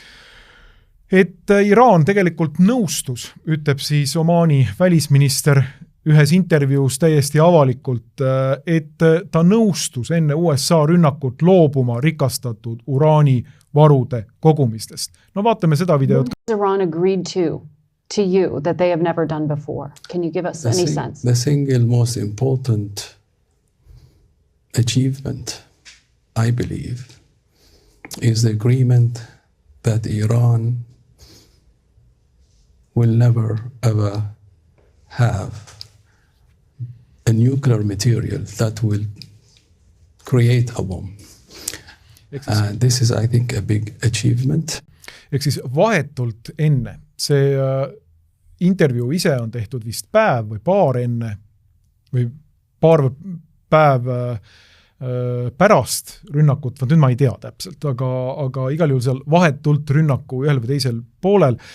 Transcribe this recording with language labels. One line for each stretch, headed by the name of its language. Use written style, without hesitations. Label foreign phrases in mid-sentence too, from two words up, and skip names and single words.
Estonian: Et Iraan tegelikult nõustus, ütleb siis Omaani välisminister, ühes intervjuus täiesti avalikult, et ta nõustus enne USA rünnakut loobuma rikastatud uraanivarude kogumistest. No vaatame seda videot.
English: Iran agreed to you that they have never done before. Can you give us any sense? The single most important achievement, I believe, is the agreement that Iran will never ever have a nuclear material that will create a bomb. This is, I think, a big achievement.
Estonian: Ehk siis vahetult enne, see intervjuu ise on tehtud vist päev või paar enne või paar päev pärast rünnakut, nüüd ma ei tea täpselt, aga igal juhul seal vahetult rünnaku ühel või teisel poolel.